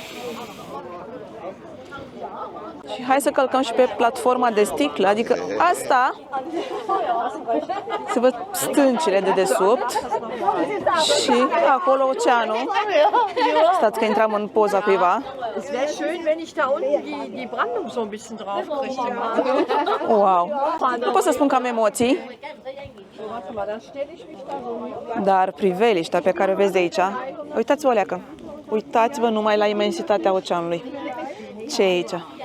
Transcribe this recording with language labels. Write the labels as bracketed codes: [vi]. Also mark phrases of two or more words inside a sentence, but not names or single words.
[ro] Și hai să călcăm și pe platforma de sticlă, adică asta se văd stâncile de desubt și acolo oceanul. Stați că intram în poza cuiva. [de] Es wäre schön, wenn ich da unten die Brandung so ein bisschen drauf kriege. Wow! [ro] Nu pot să spun că am emoții, dar priveliștea pe care o vezi de aici, uitați-vă o leacă. Uitați-vă numai la imensitatea oceanului. Ce e aici?